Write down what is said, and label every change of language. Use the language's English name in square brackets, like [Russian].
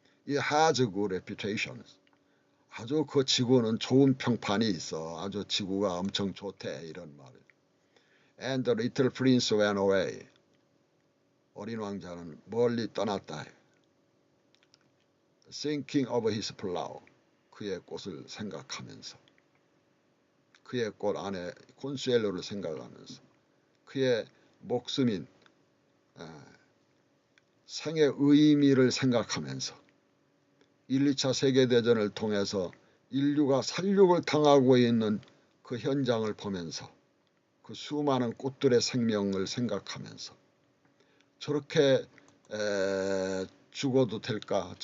[English] It has a good reputation. [Korean] 아주 그 지구는 좋은 평판이 있어. 아주 지구가 엄청 좋대. 이런 말을. [English] And the little prince went away. [Korean] 어린 왕자는 멀리 떠났다. Thinking of his flower. 그의 꽃을 생각하면서. 그의 꽃 안에 콘수엘로를 생각하면서. 그의 목숨인 생의 의미를 생각하면서 1, 2차 세계대전을 통해서 인류가 살육을 당하고 있는 그 현장을 보면서 그 수많은 꽃들의 생명을 생각하면서 저렇게 죽어도 될까?